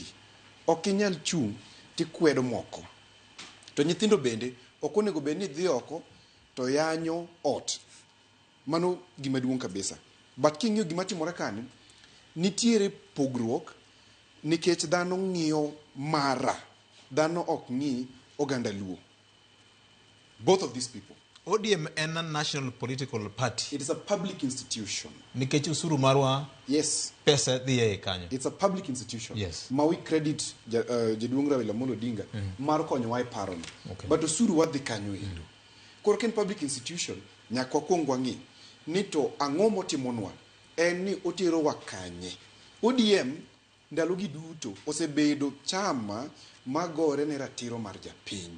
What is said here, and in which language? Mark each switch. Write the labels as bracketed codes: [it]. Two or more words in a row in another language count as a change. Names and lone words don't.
[luo] Ok inyal chung' tikwedo moko. To nyithindo bende ok onego bed ni dhi oko to yanyo ot. Mano gima duong' kabisa. But king'iyo gima timore kani, nitiere pogruok nikech dhano ng'iyo mara. Dhano ok ng'i oganda luo. [en] Both of these people. ODM is a national political party. It is a public institution. [luo] Nikech usuru marwa. [en] Yes. [luo] Pesa dhiye kanyo. [en] It's a public institution. Yes. [luo] Ma [en] we credit [luo] Jaduong' Raila Amolo Odinga mar konyowa e parono. But usuru wadhi kanyo endo. Koro ken [en] public institution [luo] nyaka wakwong wang'i ni to ang'o motimonwa en ni otero wa kanye. ODM ndalogi duto osebedo chama magore ne ratiro mar japiny.